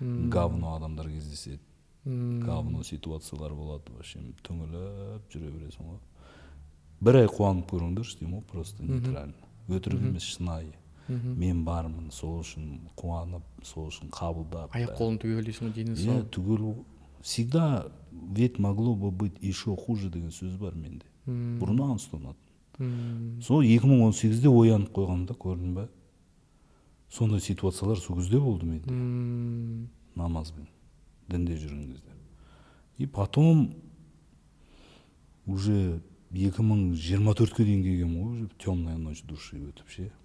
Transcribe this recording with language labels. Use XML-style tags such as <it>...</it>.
<kk>Говно адамдар кездеседі, говно ситуациялар болады, вообще түңіліп жүре бересің ғой. Бір ай қуанып көріңдерші деймін ғой,</kk> <ru>просто нейтрально.</ru> <kk>Өтірік емес, шынайы. Мен бармын, сол үшін қуанып, сол үшін қабылдап. Аяқ қолын түгел дейсің, дейін сол. Түгел.</kk> <ru>Всегда ведь могло бы быть еще хуже</ru> <kk>деген сөз бар менде. Бұрыннан ұстанатын. Сол 2018-де оянып қойғанда, көрдің бе? Сондай ситуациялар сол кезде болды менде. Намазбен, дінде жүрген кезде.</kk> <ru>И потом уже</ru> <kk>2024-ке дейін келгем ғой,</kk> <ru>уже темная ночь души</ru> <kk>өтіп ше.</kk>